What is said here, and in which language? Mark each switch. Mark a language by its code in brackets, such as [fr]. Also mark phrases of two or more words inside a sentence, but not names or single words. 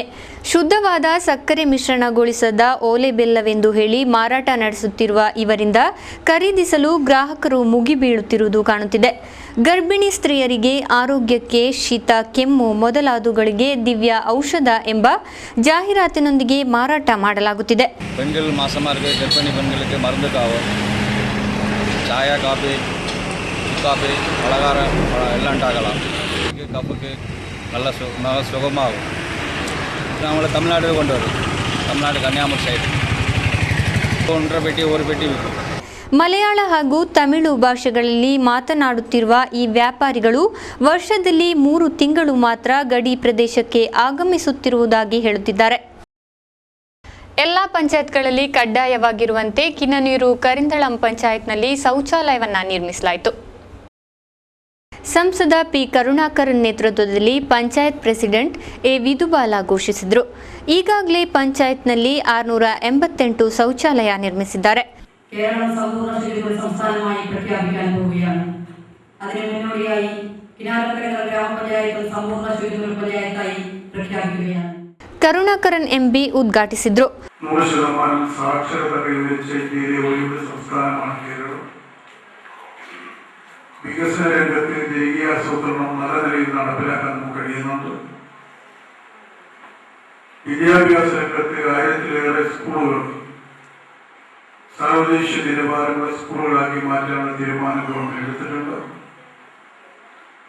[kn] ಶುದ್ಧವಾದ ಸಕ್ಕರೆ ಮಿಶ್ರಣಗೊಳಿಸದ ಓಲೆ ಬೆಲ್ಲವೆಂದು ಹೇಳಿ ಮಾರಾಟ ನಡೆಸುತ್ತಿರುವ ಇವರಿಂದ ಖರೀದಿಸಲು ಗ್ರಾಹಕರು ಮುಗಿಬೀಳುತ್ತಿರುವುದು ಕಾಣುತ್ತಿದೆ. ಗರ್ಭಿಣಿ ಸ್ತ್ರೀಯರಿಗೆ ಆರೋಗ್ಯಕ್ಕೆ, ಶೀತ, ಕೆಮ್ಮು ಮೊದಲಾದವುಗಳಿಗೆ ದಿವ್ಯ ಔಷಧ ಎಂಬ ಜಾಹೀರಾತಿನೊಂದಿಗೆ ಮಾರಾಟ ಮಾಡಲಾಗುತ್ತಿದೆ. [ta] பெண்கள் மாசமாக இருக்க கர்ப்பிணி பெண்களுக்கு மருந்து காவும், சாயா, காஃபி, காஃபி, பலகாரம் எல்லாம் உண்டாகலாம். கப்புக்கு நல்ல சுகமாகும். நம்மளை தமிழ்நாடு கொண்டு வரும். தமிழ்நாடு கன்னியாகுமரி சைடு 1.5 பெட்டி 1 பெட்டி விற்கும். [kn] ಮಲಯಾಳ ಹಾಗೂ ತಮಿಳು ಭಾಷೆಗಳಲ್ಲಿ ಮಾತನಾಡುತ್ತಿರುವ ಈ ವ್ಯಾಪಾರಿಗಳು ವರ್ಷದಲ್ಲಿ 3 ತಿಂಗಳು ಮಾತ್ರ ಗಡಿ ಪ್ರದೇಶಕ್ಕೆ ಆಗಮಿಸುತ್ತಿರುವುದಾಗಿ ಹೇಳುತ್ತಿದ್ದಾರೆ. ಎಲ್ಲ ಪಂಚಾಯತ್ಗಳಲ್ಲಿ ಕಡ್ಡಾಯವಾಗಿರುವಂತೆ ಕಿನ್ನನೀರು ಕರಿಂದಳಂ ಪಂಚಾಯತ್ನಲ್ಲಿ ಶೌಚಾಲಯವನ್ನು ನಿರ್ಮಿಸಲಾಯಿತು. ಸಂಸದ ಪಿ ಕರುಣಾಕರ್ ನೇತೃತ್ವದಲ್ಲಿ ಪಂಚಾಯತ್ ಪ್ರೆಸಿಡೆಂಟ್ ಎ ವಿಧುಬಾಲ ಘೋಷಿಸಿದರು. ಈಗಾಗಲೇ ಪಂಚಾಯತ್ನಲ್ಲಿ 688 ಶೌಚಾಲಯ ನಿರ್ಮಿಸಿದ್ದಾರೆ. [ml] കേരളം സമ്പൂർണ്ണ ശുചിത്വ സംസ്ഥാനമായി പ്രഖ്യാപിക്കാൻ പോവുകയാണ്. അതിന് മുന്നോടിയായി കിനാരക്കര ഗ്രാമപഞ്ചായത്ത് സമ്പൂർണ്ണ ശുചിത്വ പഞ്ചായത്തായി പ്രഖ്യാപിക്കുകയാണ്. [kn] ಕರುಣಾಕರನ್ ಎಂಬಿ ಉದ್ಘಾಟಿಸಿದರು. [ml] 100% സാക്ഷരത കൈവരിച്ച ഇന്ത്യയിലെ ഒരേ സംസ്ഥാനമാണ് കേരളം. വികസന രംഗത്തെ ജനകീയ ആസൂത്രണം നല്ല നിലയിൽ നടപ്പിലാക്കാൻ നമുക്ക് കഴിയുന്നുണ്ട്. വിദ്യാഭ്യാസ രംഗത്തെ 1000-ലേറെ സ്കൂളുകൾ സർവദേശീയ നിലവാരമുള്ള സ്കൂളുകളാക്കി മാറ്റാനുള്ള തീരുമാനം ഗവൺമെന്റ് എടുത്തിട്ടുണ്ട്.